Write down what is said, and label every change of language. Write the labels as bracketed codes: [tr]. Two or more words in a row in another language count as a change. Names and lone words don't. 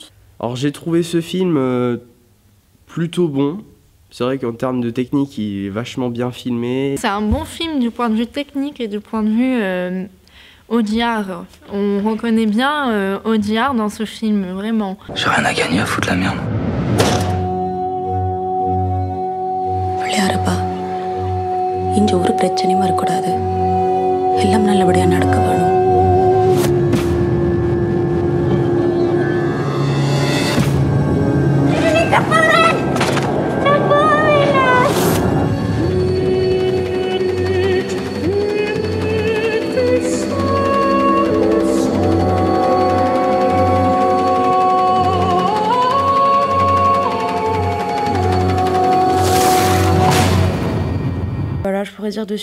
[fr] Alors j'ai trouvé ce film plutôt bon. C'est vrai qu'en termes de technique, il est vachement bien filmé. C'est un bon film du point de vue technique et du point de vue Audiard. On reconnaît bien Audiard dans ce film, vraiment. J'ai rien à gagner à foutre la merde. [ta] பிள்ளையாரப்பா, இங்க ஒரு பிரச்சனையும் வரக்கூடாது. எல்லாம் நல்லபடியா நடக்க வேணும். [fr] Voilà, je pourrais dire de ce